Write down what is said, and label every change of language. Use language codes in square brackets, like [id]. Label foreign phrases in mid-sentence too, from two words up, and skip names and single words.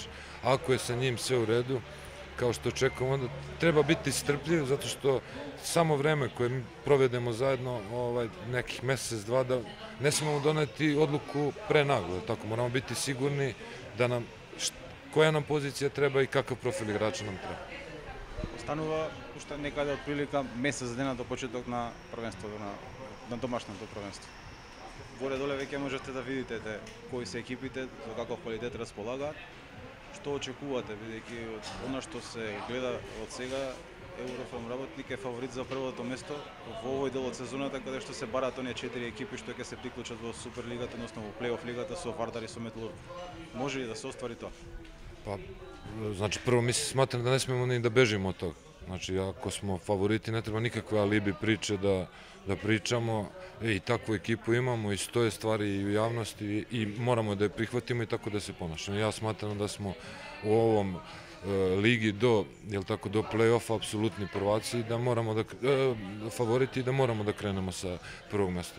[sr] Ako je sa njim sve u redu, kao što očekujemo, onda treba biti strpljiv, zato što samo vreme koje mi provedemo zajedno, nekih mesec, 2, da ne smemo doneti odluku pre naglo. Tako, moramo biti sigurni da koja nam pozicija treba i kakav profil igrača nam treba. [mk] Останува уште некаде од прилика месец дена до почеток на првенството, на домашното првенство. Горе-доле веќе можете да видите кои се екипите, за каков квалитет располагаат. Што очекувате, бидејќи од она што се гледа од сега, Еврофилм работник е фаворит за првото место во овој дел од сезоната, каде што се барат оние 4 екипи што ќе се приклучат во Суперлигата, односно во плейоф лигата со Вардар и со Металург. Може ли да се оствари тоа? [sr] Pa, znači prvo mi se smatram da ne smemo ni da bežimo od toga. Znači, ako smo favoriti, ne treba nikakve alibi priče da pričamo. I takvu ekipu imamo i stoje stvari i u javnosti i moramo da je prihvatimo i tako da se ponašamo. Ja smatram da smo u ovom ligi do play-offa apsolutni prvaci, da moramo da favoriti i da moramo da krenemo sa prvog mesta.